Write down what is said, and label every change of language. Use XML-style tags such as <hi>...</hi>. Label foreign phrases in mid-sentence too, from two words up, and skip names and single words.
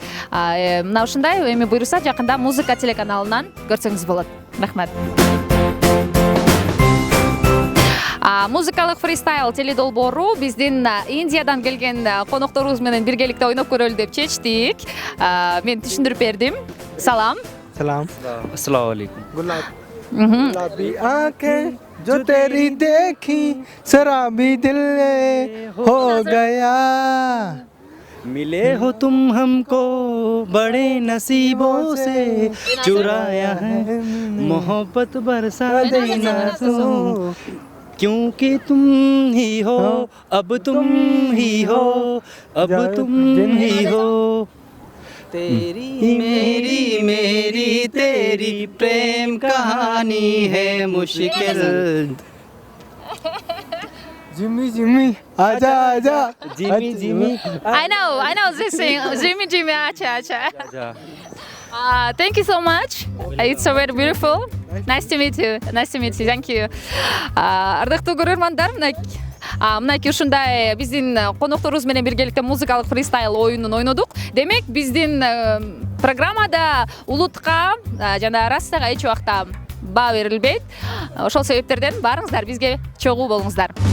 <ky>Мына ушундай эми буйруса жакында музыка телеканалынан көрсөңүз болот. Рахмат. Музыкалык фристайл теледолбоору биздин Индиядан келген конокторубуз менен биргеликте ойноп көрөлү деп чечтик. Мен түшүндүрүп бердим. Салам. Salam.</ky> <hi>अस्सलाम वालेकुम। गुलाबी आंखें जो तेरी देखी शराबी दिल हो गया मिले हो तुम हमको बड़े नसीबों से चुराया है मोहब्बत बरसा देना तो क्योंकि तुम ही हो अब तुम ही हो अब तुम ही हो तेरी मेरी तेरी प्रेम कहानी है मुश्किल जिमी आजा आजा जिमी</hi> <en>I know this thing. Jimmy, acha. Thank you so much. It's so very beautiful. Nice to meet you. Thank you.</en> <ky>Ардактуу көрөрмандар, мынакей ушундай биздин конокторубуз менен биргеликте музыкалык фристайл оюнун ойнодук. Демек, биздин программада улутка жана расага эч убакта баа берилбейт. Ошол себептерден барыңыздар бизге чогуу болуңуздар.</ky>